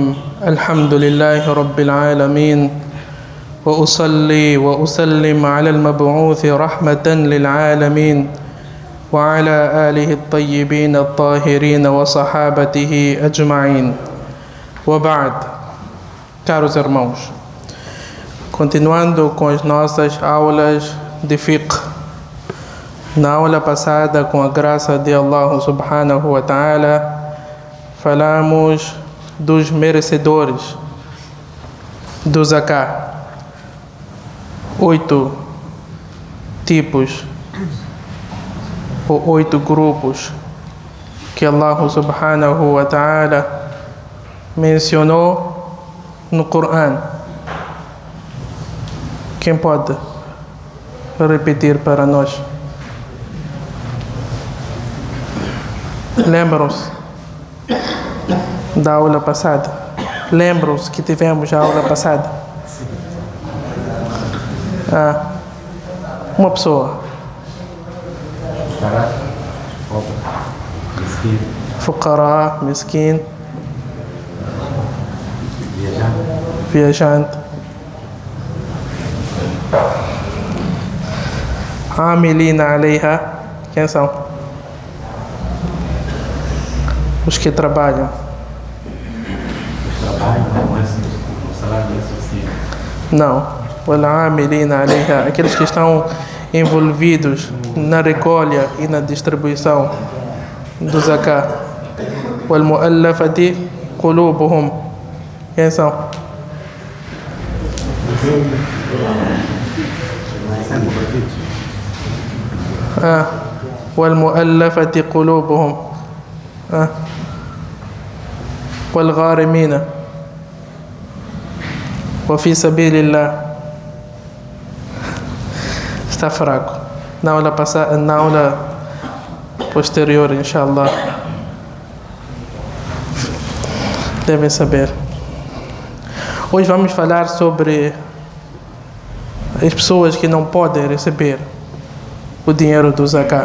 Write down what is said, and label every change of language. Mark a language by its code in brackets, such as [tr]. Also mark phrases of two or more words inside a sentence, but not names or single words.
[ar] الحمد لله رب العالمين، وأصلي وأسلم على المبعوث رحمة للعالمين وعلى آله الطيبين الطاهرين وصحابته أجمعين. وبعد. [pt] Caros irmãos, continuando com as nossas aulas de fiqh. Na aula passada, com a graça de Allah [ar] سبحانه وتعالى, [pt] falamos dos merecedores do zakah. 8 tipos ou 8 grupos que Allah [ar] سبحانه وتعالى [pt] mencionou no Coran. Quem pode repetir para nós? Lembram-se da aula passada? Lembram-se que tivemos a aula passada? Uma pessoa. [ar] فقراء، مسكين, viajante, عاملين عليها. [pt] Quem são? Os que trabalham. Não. [ar] والعاملين عليها, [pt] aqueles que estão envolvidos na recolha e na distribuição do zakah. [ar] والمؤلفة قلوبهم. [pt] Quem são? [ar] والمؤلفة قلوبهم والغارمين وفي سبيل الله. [pt] Está fraco. Na aula passada, na aula posterior, inshallah, devem saber. Hoje vamos falar sobre as pessoas que não podem receber o dinheiro do zakah.